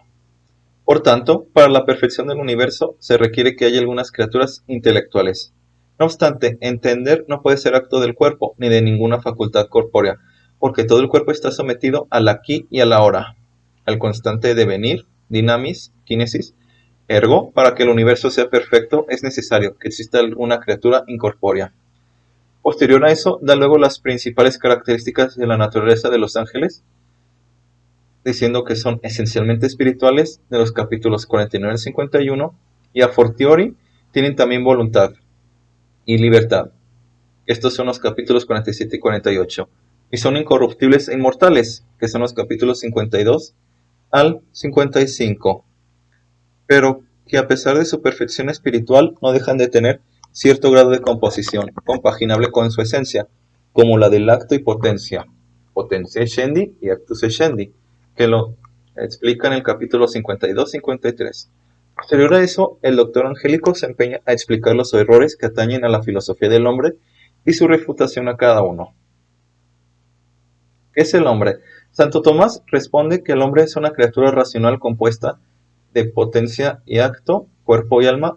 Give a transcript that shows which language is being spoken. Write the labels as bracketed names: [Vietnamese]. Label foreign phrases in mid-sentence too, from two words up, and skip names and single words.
[Spanish] Por tanto, para la perfección del universo se requiere que haya algunas criaturas intelectuales. No obstante, entender no puede ser acto del cuerpo ni de ninguna facultad corpórea, porque todo el cuerpo está sometido al aquí y al ahora, al constante devenir, [Greek] δύναμις, κίνησις. [Spanish] Ergo, para que el universo sea perfecto es necesario que exista alguna criatura incorpórea. Posterior a eso, da luego las principales características de la naturaleza de los ángeles, diciendo que son esencialmente espirituales de los capítulos 49 al 51, y [Latin] a fortiori [Spanish] tienen también voluntad y libertad. Estos son los capítulos 47 y 48, y son incorruptibles e inmortales, que son los capítulos 52 al 55, pero que a pesar de su perfección espiritual no dejan de tener cierto grado de composición, compaginable con su esencia, como la del acto y potencia, [Latin] potentia scendi y actus scendi, [Spanish] que lo explica en el capítulo 52-53. Posterior a eso, el doctor Angélico se empeña a explicar los errores que atañen a la filosofía del hombre y su refutación a cada uno. ¿Qué es el hombre? Santo Tomás responde que el hombre es una criatura racional compuesta de potencia y acto, cuerpo y alma.